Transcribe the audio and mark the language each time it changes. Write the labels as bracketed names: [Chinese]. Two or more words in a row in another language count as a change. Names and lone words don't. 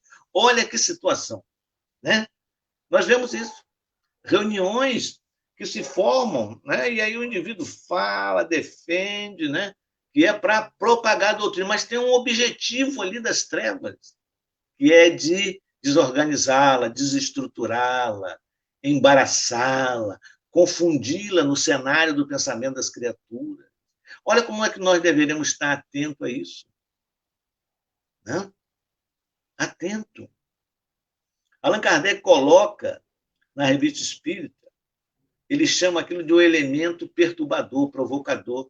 [Portuguese] Olha que situação, né? Nós vemos isso. Reuniões que se formam, né? E aí o indivíduo fala, defende, né? Que é para propagar a doutrina, mas tem um objetivo ali das trevas, que é de desorganizá-la, desestruturá-la, embaraçá-la, confundi-la no cenário do pensamento das criaturas. Olha como é que nós deveríamos estar atentos a isso. Né? Atento. Allan Kardec coloca na Revista Espírita, ele chama aquilo de um elemento perturbador, provocador.